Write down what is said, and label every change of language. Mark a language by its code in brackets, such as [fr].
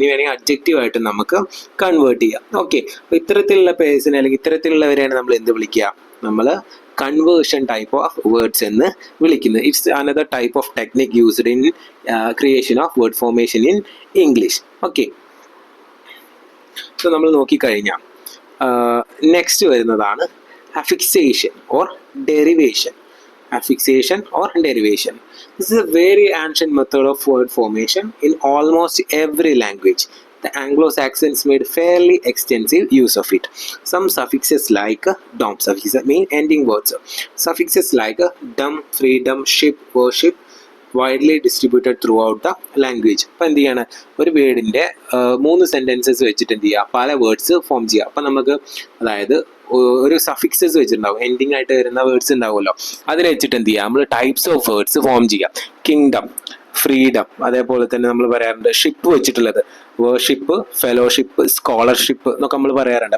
[ml] ഇനി വേണമെങ്കിൽ അഡ്ജക്റ്റീവ് ആയിട്ടും നമുക്ക് കൺവേർട്ട് ചെയ്യാം. ഓക്കെ, അപ്പോൾ ഇത്തരത്തിലുള്ള പേഴ്സിനെ അല്ലെങ്കിൽ ഇത്തരത്തിലുള്ളവരെയാണ് നമ്മൾ എന്ത് വിളിക്കുക, നമ്മൾ കൺവേർഷൻ ടൈപ്പ് ഓഫ് വേർഡ്സ് എന്ന് വിളിക്കുന്നത്. [en] It's another type of technique used in creation of word formation in English. [ml] Okay, so നമ്മൾ നോക്കിക്കഴിഞ്ഞാൽ നെക്സ്റ്റ് വരുന്നതാണ് അഫിക്സേഷൻ or derivation. [en] affixation or derivation. This is a very ancient method of word formation in almost every language. The Anglo-Saxons made fairly extensive use of it. Some suffixes like dom, suffixes mean ending words. Suffixes like dom, freedom, ship, worship, widely distributed throughout the language. [ml] അപ്പോൾ എന്ത് ചെയ്യാണ്, ഒരു വേർഡിൻ്റെ 3 sentences വെച്ചിട്ട് എന്ത് ചെയ്യുക, പല words form ചെയ്യുക. അപ്പം നമുക്ക് അതായത് ഒരു സഫിക്സസ് വെച്ചിട്ടുണ്ടാവും, എൻഡിങ് ആയിട്ട് വരുന്ന വേർഡ്സ് ഉണ്ടാവുമല്ലോ, അതിനെ വെച്ചിട്ട് എന്ത് ചെയ്യുക, നമ്മൾ ടൈപ്സ് ഓഫ് വേർഡ്സ് ഫോം ചെയ്യുക. കിങ്ഡം, ഫ്രീഡം, അതേപോലെ തന്നെ നമ്മൾ പറയാറുണ്ട് ഷിപ്പ് വെച്ചിട്ടുള്ളത് വേർഷിപ്പ്, ഫെലോഷിപ്പ്, സ്കോളർഷിപ്പ് എന്നൊക്കെ നമ്മൾ പറയാറുണ്ട്.